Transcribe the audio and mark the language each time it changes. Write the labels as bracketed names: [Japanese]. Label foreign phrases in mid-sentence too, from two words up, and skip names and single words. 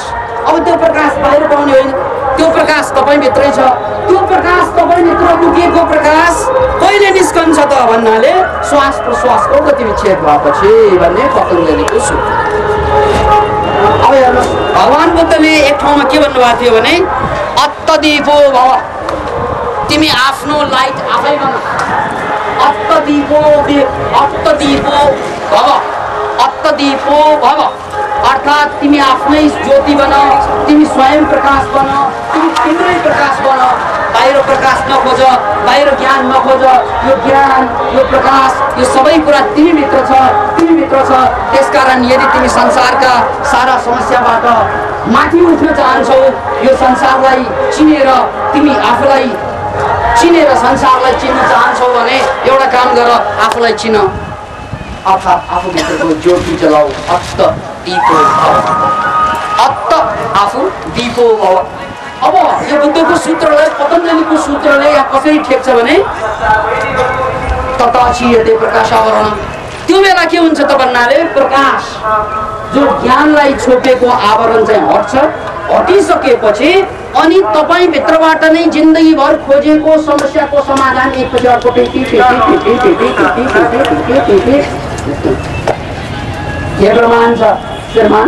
[Nepali] अब त्यो प्रकाश बाहिर पाउने होइन त्यो प्रकाश तपाईँभित्रै छ त्यो प्रकाश तपाईँभित्र लुकिएको प्रकाश कहिले निस्कन्छ त भन्नाले श्वास प्रश्वासको गति विच्छेद भएपछि भन्ने पतञ्जलिको सूत्र। अब हेर्नुहोस् भगवान बुद्धले एक ठाउँमा के भन्नुभएको थियो भने [Pali] अत्तदीपो भव [Nepali] तिमी आफ्नो लाइट आफै बना [Pali] अत्तदीपो भव अत्तदीपो भव [Nepali] अर्थात् तिमी आफ्नै ज्योति बना तिमी स्वयं प्रकाश बना तिमी तिम्रै प्रकाश बना बाहिर प्रकाश नखोज बाहिर ज्ञान नखोज यो ज्ञान यो प्रकाश यो सबै कुरा तिमीभित्र छ तिमीभित्र सूत्र छ। त्यसकारण यदि तिमी संसारका सारा समस्याबाट माथि उठ्न चाहन्छौ, यो संसारलाई चिनेर तिमी आफूलाई चिनेर संसारलाई चिन्न चाहन्छौ भने एउटा काम गर, आफूलाई चिन, अर्थात् आफूभित्रको ज्योति जलाऊ। [Pali] अत्त दीपो भव, अत्त आफू दीपो भव। [Nepali] अब यो बुद्धको सूत्रलाई, पतञ्जलिको सूत्रले यहाँ कसरी ठेक्छ भने [Sanskrit] तथा क्षीयते प्रकाशावरण। [Nepali] त्यो बेला के हुन्छ त भन्नाले प्रकाश जो ज्ञानलाई छोपेको आवरण चाहिँ हट्छ। हटिसकेपछि अनि तपाईँ भित्रबाट नै जिन्दगीभर खोजेको समस्याको समाधान एकपछि अर्को के प्रमाण छ श्रीमान?